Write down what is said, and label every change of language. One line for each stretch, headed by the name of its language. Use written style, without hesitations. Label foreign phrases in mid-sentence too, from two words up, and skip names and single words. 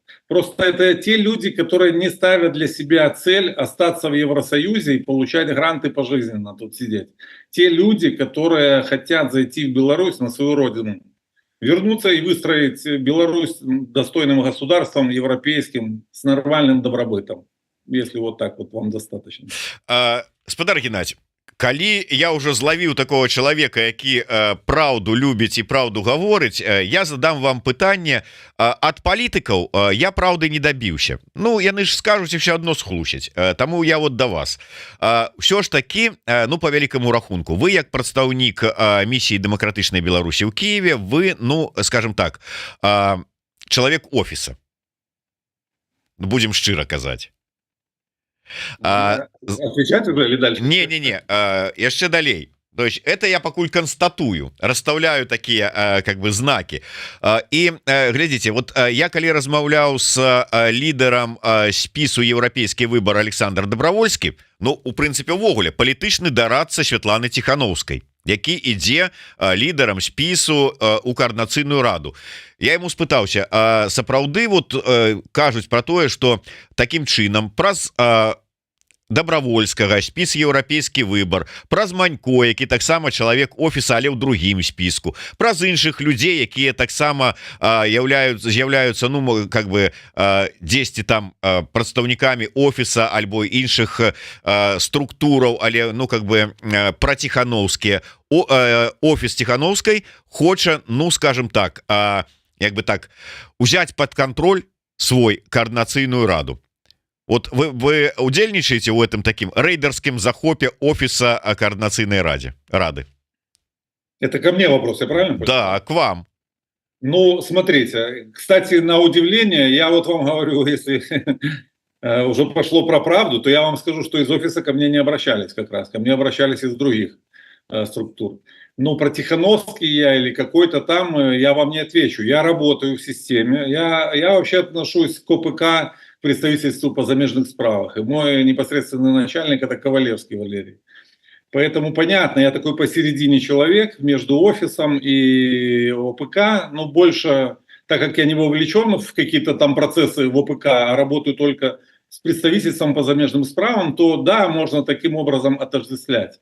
Russian: Просто это те люди, которые не ставят для себя цель остаться в Евросоюзе и получать гранты пожизненно тут сидеть. Те люди, которые хотят зайти в Беларусь, на свою родину, вернуться и выстроить Беларусь достойным государством, европейским, с нормальным добробытом. Если вот так вот вам достаточно.
Belarusian: Спадар Геннадь, Калі я уже злавіў
Russian: такого человека,
Belarusian: які праўду любіць і праўду гаворыць, я задам вам пытанне. Ад палітыкаў я праўды не дабіўся. Ну яны ж скажуць і все адно схлусяць. Таму я вот да вас ўсё ж такі, ну по вялікаму рахунку, вы як прадстаўнік місіі дэмакратычнай Беларусі ў Киеве, вы,
Russian: ну скажем так,
Belarusian: чалавек офіса, будем шчыра казаць.
Russian: Отвечать уже или дальше?
Belarusian: Не, яшчэ далей.
Russian: То есть это я пакуль констатую, расставляю такие как бы знаки. И глядите,
Belarusian: вот я калі размаўляў с лідарам спісу «Еўрапейскі выбор» Александр Добровольскі, ну у прынцыпе увогуле палітычны дарадца Святланы Тихановскай, які ідзе лідарам спісу у коорднацыйную раду. Я ему спытаўся, сапраўды вот кажуць про тое, что таким чынам праз Добровольскага спіс «Еўрапейскі выбор», праз Манько, які таксама чалавек офіса, але ў другім спіску, праз іншых людзей, якія таксама з'яўляюцца,
Russian: ну как бы
Belarusian: дзесьці там прадстаўнікамі офіса альбо іншых структураў, але
Russian: ну как бы
Belarusian: пра Тихановскія. Офіс Тихановскай хоча,
Russian: ну скажем так,
Belarusian: як бы так, узяць под контроль свой коорднацыйную раду. Вот вы удзельнічаеце ў этом таким рейдерскім захопе офіса коорднацыйнай рады?
Russian: Это ко мне вопрос, я правильно понимаю? Да, к вам. Ну, смотрите, кстати, на удивление, я вот вам говорю, если уже пошло про правду, то я вам скажу, что из офиса ко мне не обращались как раз, ко мне обращались из других структур. Ну, про Тихановский я или какой-то там, я вам не отвечу. Я работаю в системе, я вообще отношусь к ОПК, представительству по
Belarusian: замежных справах.
Russian: И мой непосредственный начальник — это Ковалевский Валерий. Поэтому понятно, я такой посередине человек между офисом и ОПК, но больше, так как я не вовлечен в какие-то там процессы в ОПК, а работаю только с представительством по
Belarusian: замежным справам,
Russian: то да, можно таким образом отождествлять.